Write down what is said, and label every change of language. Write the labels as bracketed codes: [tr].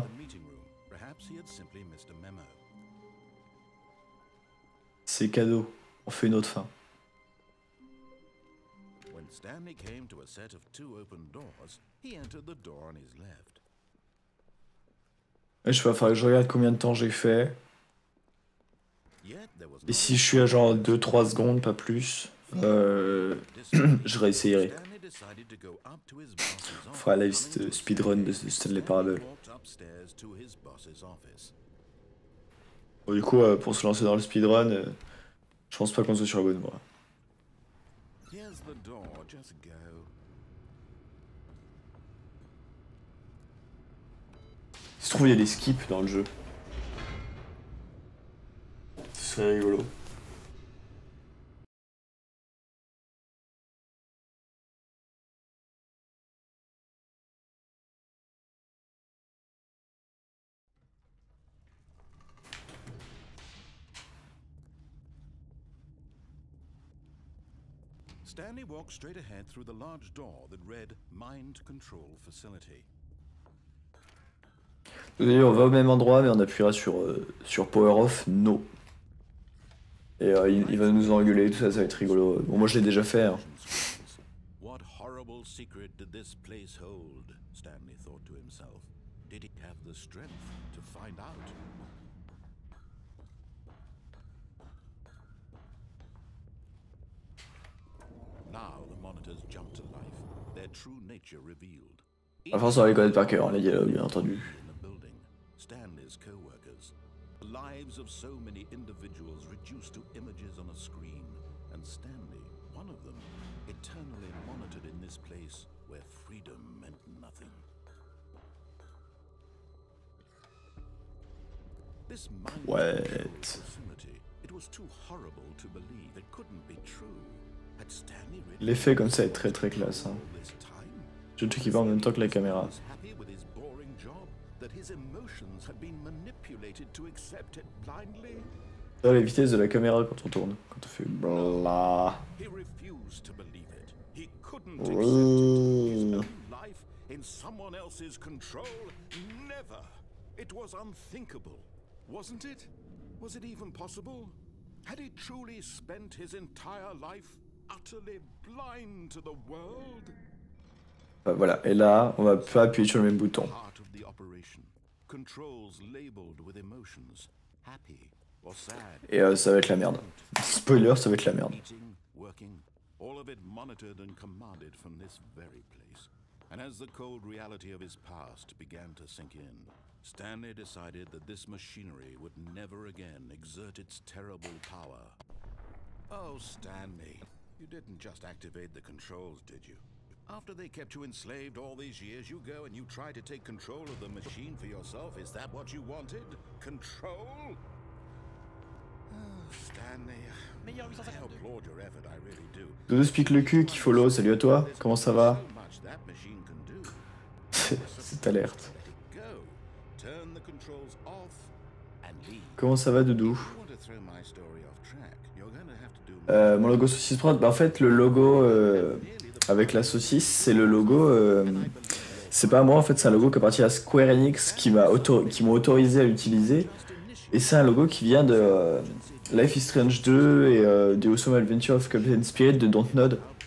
[en] decided the meeting room. Perhaps he had simply missed a memo. [fr] C'est cadeau. On fait une autre fin. [en] When Stanley came to a set of 2 open doors, he entered the door on his left. [fr] Et je vais falloir que je regarde combien de temps j'ai fait. [en] Yet there was [fr] Et si je suis à genre 2-3 secondes, pas plus, je réessayerai. [en] Stanley decided to go up to his boss's [fr] On [en] office. [fr] fera la live speedrun de Stanley Parable. [en] Walked upstairs to his boss's office. [fr] Bon, du coup, pour se lancer dans le speedrun, je pense pas qu'on soit sur la bonne voie. [en] Here's the door, just go. [fr] Il se trouve, il y a des skips dans le jeu. Ce serait rigolo. [en] Stanley walked straight ahead through the large door that read Mind Control Facility. [fr] Désolé, on va au même endroit, mais on appuiera sur Power Off, No. Et il va nous engueuler, tout ça, ça va être rigolo. Bon, moi je l'ai déjà fait. Hein. [en] What horrible secret did this place hold? Stanley thought to himself. Did he have the strength to find out? Now the monitors jumped to life, their true nature revealed. [fr] À force, on va les connaître par cœur, hein, les dialogues, bien entendu. [en] In the building, Stanley's co-workers, the lives of so many individuals reduced to images on a screen, and Stanley, one of them, eternally monitored in this place where freedom meant nothing. This mind-controlled facility, it was too horrible to believe. It couldn't be true. Had Stanley really [fr] L'effet comme ça est très très classe. Hein. [en] all this time? [fr] Je te qui va en même temps que la caméra. [en] Was happy with his boring job, that his emotions had been manipulated to accept it blindly. [fr] Là, la vitesse de la caméra quand on tourne. Quand on fait bla. [en] He refused to believe it. He couldn't accept it. His own life in someone else's control. Never. It was unthinkable, wasn't it? Was it even possible? Had he truly spent his entire life utterly blind to the world? [fr] Voilà, et là, on va pas appuyer sur le même bouton. [en] Part of the operation. Controls labeled with emotions. Happy or sad. [fr] Et ça va être la merde. Spoiler, ça va être la merde. [en] Eating, working, all of it monitored and commanded from this very place. And as the cold reality of his past began to sink in, Stanley decided that this machinery would never again exert its terrible power. Oh, Stanley, you didn't just activate the controls, did you? After they kept you enslaved all these years, you go and you try to take control of the machine for yourself. Is that what you wanted? Control? Oh, Stanley, I applaud your effort, I really do. [fr] Dodo Speak le cul qui follow, salut à toi, comment ça va? [en] So much that machine can do. [fr] Cette alerte. [en] Let it go. Turn the controls off and leave. [fr] Comment ça va, Doudou? [en] If you want to throw my story off track, you're going to have to do [fr] Mon logo saucisse prod, bah en fait le logo avec la saucisse, c'est le logo, c'est pas moi en fait, c'est un logo qui appartient à Square Enix qui m'ont autorisé à l'utiliser. Et c'est un logo qui vient de Life is Strange 2 et The Awesome Adventure of Captain Spirit de Dontnod.